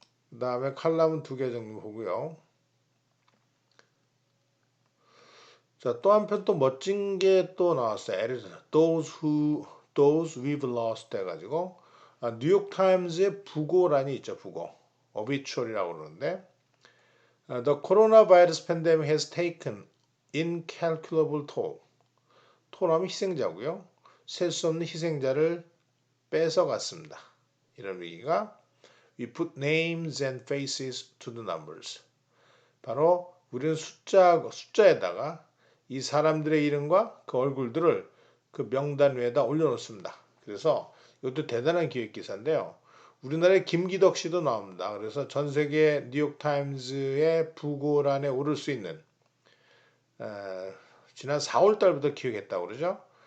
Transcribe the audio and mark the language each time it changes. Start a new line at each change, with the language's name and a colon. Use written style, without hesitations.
Korean: 그 다음에 칼럼은 2개 정도 보고요. 자, 또 한편 또 멋진 게 또 나왔어요. Those We've Lost 해가지고 뉴욕타임즈의 부고란이 있죠. 부고. obituary라고 그러는데
English: The coronavirus pandemic has taken incalculable toll.
Korean: toll하면 희생자고요. 셀 수 없는 희생자를 뺏어갔습니다. 이런 얘기가
English: We put names and faces to the numbers.
Korean: 바로 우리는 숫자에다가 이 사람들의 이름과 그 얼굴들을 그 명단 위에다 올려놓습니다. 그래서 이것도 대단한 기획 기사인데요. 우리나라의 김기덕 씨도 나옵니다. 그래서 전 세계 뉴욕타임즈의 부고란에 오를 수 있는 지난 4월 달부터 기획했다고 그러죠.